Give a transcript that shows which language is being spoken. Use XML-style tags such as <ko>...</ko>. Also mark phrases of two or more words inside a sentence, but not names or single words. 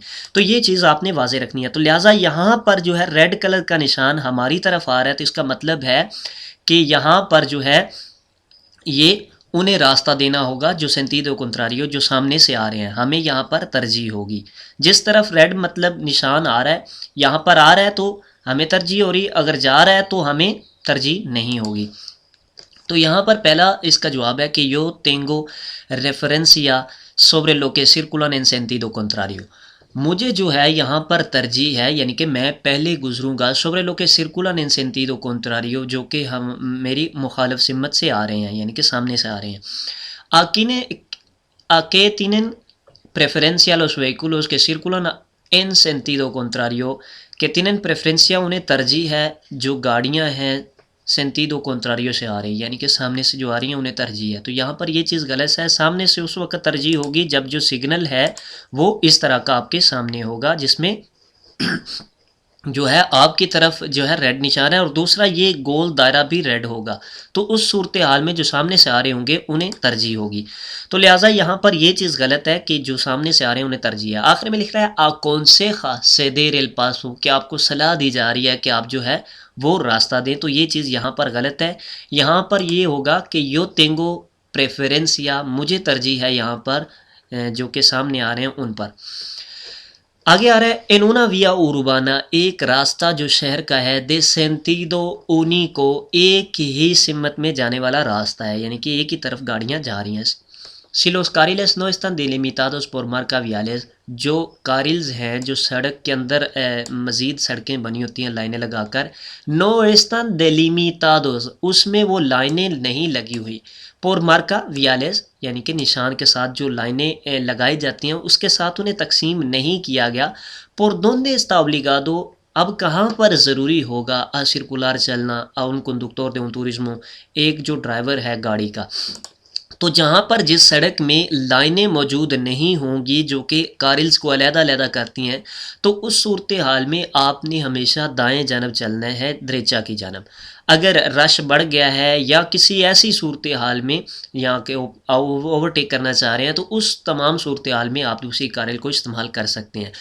<ur>تو یہ چیز آپ نے واضح رکھنی ہے۔ تو لہٰذا یہاں پر جو ہے ریڈ کلر کا نشان ہماری طرف آ رہا ہے، تو اس کا مطلب ہے کہ یہاں پر جو ہے یہ انہیں راستہ دینا ہوگا جو</ur> <es>sentido contrario</es> <ur>جو سامنے سے آ رہے ہیں، ہمیں یہاں پر ترجیح ہوگی۔ جس طرف ریڈ مطلب نشان آ رہا ہے، یہاں پر آ رہا ہے تو ہمیں ترجیح ہو رہی، اگر جا رہا ہے تو ہمیں ترجیح نہیں ہوگی۔ تو یہاں پر پہلا اس کا جواب ہے کہ</ur> <es>yo tengo referencia sobre lo que circulan en sentido contrario،</es> <ur>مجھے جو ہے یہاں پر ترجیح ہے، یعنی کہ میں پہلے گزروں گا</ur> <es>sobre lo que circulan en sentido contrario،</es> <ur>جو کہ ہم میری مخالف سمت سے آ رہے ہیں، یعنی کہ سامنے سے آ رہے ہیں۔</ur> <es>¿A qué tienen preferencia los vehículos que circulan en sentido contrario؟</es> <ur>کہ</ur> <es>tienen preferencia</es> <ur>انہیں ترجیح ہے جو گاڑیاں ہیں</ur> <es>sentido contrario</es> <ur>سے آ رہی ہیں، یعنی کہ سامنے سے جو آ رہی ہیں انہیں ترجیح ہے۔ تو یہاں پر یہ چیز غلط ہے، سامنے سے اس وقت ترجیح ہوگی جب جو سگنل ہے وہ اس طرح کا آپ کے سامنے ہوگا، جس میں جو ہے آپ کی طرف جو ہے ریڈ نشان ہے، اور دوسرا یہ گول دائرہ بھی ریڈ ہوگا، تو اس صورتحال میں جو سامنے سے آ رہے ہوں گے انہیں ترجیح ہوگی۔ تو لہٰذا یہاں پر یہ چیز غلط ہے کہ جو سامنے سے آ رہے ہیں انہیں ترجیح ہے۔ آخر میں لکھ رہا ہے</ur> <es>aconseja ceder el paso,</es> <ur>کہ آپ کو صلاح دی جا رہی ہے کہ آپ جو ہے وہ راستہ دیں، تو یہ چیز یہاں پر غلط ہے۔ یہاں پر یہ ہوگا کہ</ur> <es>yo tengo preferencia,</es> <ur>مجھے ترجیح ہے یہاں پر جو کہ سامنے آ رہے ہیں ان پر۔ آگے آ رہا ہے</ur> <es>en una vía urbana،</es> <ur>ایک راستہ جو شہر کا ہے</ur> <es>de sentido único،</es> <ur>ایک ہی سمت میں جانے والا راستہ ہے، یعنی کہ ایک ہی طرف گاڑیاں جا رہی ہیں۔</ur> <es>si los carriles no están delimitados por marca viales،</es> <ur>جو کارلز ہیں جو سڑک کے اندر مزید سڑکیں بنی ہوتی ہیں لائنیں لگا کر،</ur> <es>no están delimitados،</es> <ur>اس میں وہ لائنیں نہیں لگی ہوئی،</ur> <es>por marca viales،</es> <ur>یعنی کہ نشان کے ساتھ جو لائنیں لگائی جاتی ہیں اس کے ساتھ انہیں تقسیم نہیں کیا گیا۔</ur> <es>por donde está obligado،</es> <ur>اب کہاں پر ضروری ہوگا سرکولار چلنا</ur> <es>a un conductor de un turismo،</es> <ur>ایک جو ڈرائیور ہے گاڑی کا، تو جہاں پر جس سڑک میں لائنیں موجود نہیں ہوں گی جو کہ کارلز کو علیحدہ علیحدہ کرتی ہیں، تو اس صورتحال میں آپ نے ہمیشہ دائیں جانب چلنا ہے دریچا کی جانب۔ اگر رش بڑھ گیا ہے یا کسی ایسی صورتحال میں یہاں کے اوورٹیک کرنا چاہ رہے ہیں، تو اس تمام صورتحال میں آپ دوسری کارل کو استعمال کر سکتے ہیں۔</ur>